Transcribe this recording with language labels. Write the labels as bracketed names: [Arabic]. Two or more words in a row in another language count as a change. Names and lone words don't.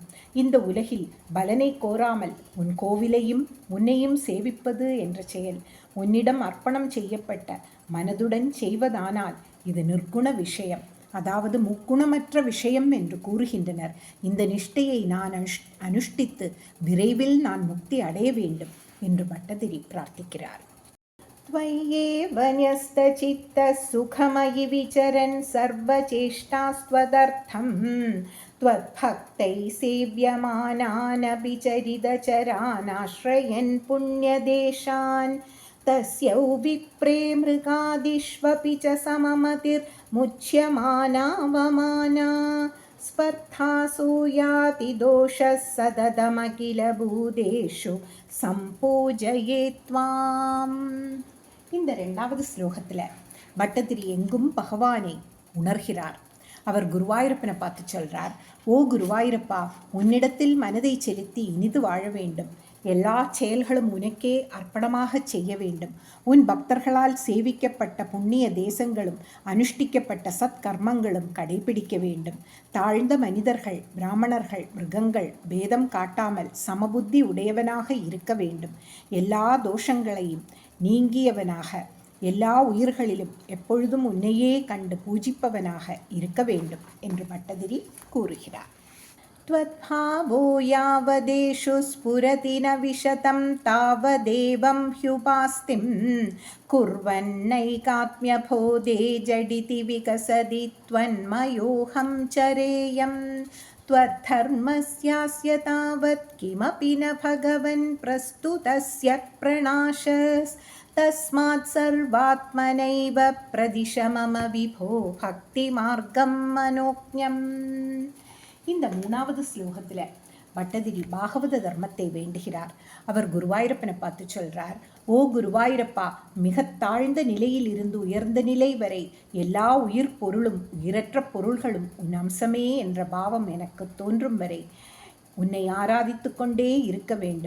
[Tamil] இந்த உலகில் பலனை கோராமல் உன் கோவிலையும் உன்னையும் சேவிப்பது என்ற செயல் உன்னிடம் அர்ப்பணம் செய்யப்பட்ட மனதுடன் செய்வதானால் இது நிர்குண விஷயம், அதாவது முக்குணமற்ற விஷயம் என்று கூறுகின்றனர். இந்த நிஷ்டையை நான் அனுஷ்டித்து விரைவில் நான் முக்தி அடைய வேண்டும் என்று பட்டதிரி பிரார்த்திக்கிறார். [Sanskrit] त्वय्येव न्यस्तचित्तः सुखमयि विचरन् सर्वचेष्टास्त्वदर्थं त्वद्भक्तैः सेव्यमानानपि चरितचरानाश्रयन् पुण्यदेशान् तस्यौ विप्रे मृगादिष्वपि च सममतिर्मुच्यमानावमाना स्पर्धासूयाति दोषः सततमखिल भूतेषु सम्पूजये त्वाम्. [Tamil] இந்த 2வது ஸ்லோகத்தில் பட்டதிரி எங்கும் பகவானை உணர்கிறார். அவர் குருவாயூரப்பனை பார்த்து சொல்கிறார், ஓ குருவாயூரப்பா, உன்னிடத்தில் மனதை செலுத்தி இனிது வாழ வேண்டும். எல்லா செயல்களும் உனக்கே அர்ப்பணமாக செய்ய வேண்டும். உன் பக்தர்களால் சேவிக்கப்பட்ட புண்ணிய தேசங்களும் அனுஷ்டிக்கப்பட்ட சத்கர்மங்களும் கடைபிடிக்க வேண்டும். தாழ்ந்த மனிதர்கள், பிராமணர்கள், மிருகங்கள் பேதம் காட்டாமல் சமபுத்தி உடையவனாக இருக்க வேண்டும். எல்லா தோஷங்களையும் நீங்கியவனாக, எல்லா உயிர்களிலும் எப்பொழுதும் உன்னையே கண்டு பூஜிப்பவனாக இருக்க வேண்டும் என்று பட்டதிரி கூறுகிறார். [Sanskrit] त्वद्भावो यावदेषु स्फुरति न विशतं तावदेवं ह्युपास्तिं कुर्वन्नैकात्म्यबोधे जडिति विकसति त्वन्मयोऽहं चरेयं त्वद्धर्मस्यास्य तावत् किमपि न भगवन् प्रस्तुतस्य प्रणाशस् तस्मात् सर्वात्मनैव प्रदिश मम विभो भक्तिमार्गं मनोज्ञम्. [Tamil] இந்த 3வது ஸ்லோகத்தில் பட்டதிரி பாகவத தர்மத்தை வேண்டுகிறார். அவர் குருவாயூரப்பனை பார்த்து சொல்கிறார், ஓ குருவாயூரப்பா, மிக தாழ்ந்த நிலையில் இருந்து உயர்ந்த நிலை வரை எல்லா உயிர் பொருளும் உயிரற்ற பொருள்களும் உன் அம்சமே என்ற பாவம் எனக்கு தோன்றும் வரை உன்னை ஆராதித்து கொண்டே இருக்க வேண்டும்.